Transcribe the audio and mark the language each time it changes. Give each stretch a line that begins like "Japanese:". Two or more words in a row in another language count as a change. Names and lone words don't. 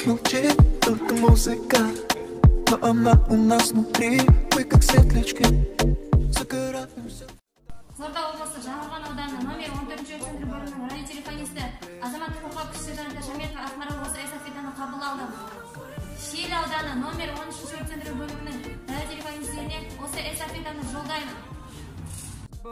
Russian: молчит, только музыка, но она у нас внутри, мы как светлячки, загораемся.
Kazakh: Қызылорда облысы Жаңаөрен ауданы номер 14-ші өрт сөндіру бөлімінің радиотелефонисті азаматтық қорғау кіші сержанты Шаметова Ақмарал осы эстафетаны қабыл алды. Шиелі ауданы номер 13-ші өрт сөндіру бөлімінің радиотелефонистіне осы эстафетаны жолдаймын.